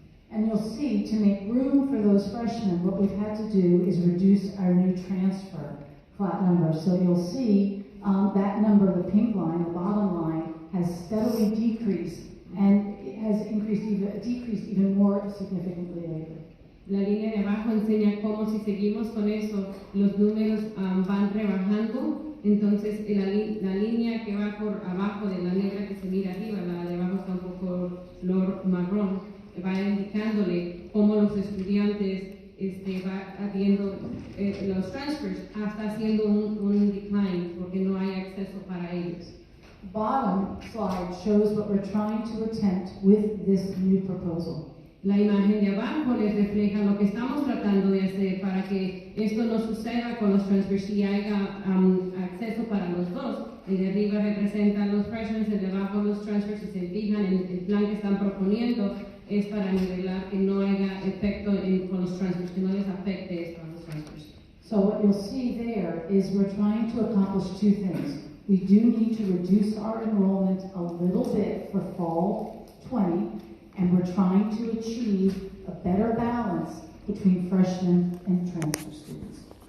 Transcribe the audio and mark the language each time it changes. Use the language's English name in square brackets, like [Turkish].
[English] And you'll see, to make room for those freshmen, what we've had to do is reduce our new transfer flat number. So you'll see that number, the pink line, the bottom line, has steadily decreased, and it has decreased even more significantly lately. [Spanish] La línea de abajo enseña cómo si seguimos con eso, los números van rebajando. Entonces la línea que va por abajo de la negra que se mira arriba, la de abajo está un poco color marrón, va indicándole cómo los estudiantes va habiendo los transfers, está haciendo un decline porque no hay acceso para ellos. [English] Bottom slide shows what we're trying to attempt with this new proposal. [Spanish] La imagen de abajo les refleja lo que estamos tratando de hacer para que esto no suceda con los transfers y haya acceso para los dos. El de arriba representa los freshmen, el de abajo los transfers. Si se fijan en el plan que están proponiendo es para nivelar que no haya efecto con los transfers, que no les afecte esto a los transfers. [English] So what you'll see there is we're trying to accomplish two things. We do need to reduce our enrollment a little bit for fall 20, and we're trying to achieve a better balance between freshmen and transfer students.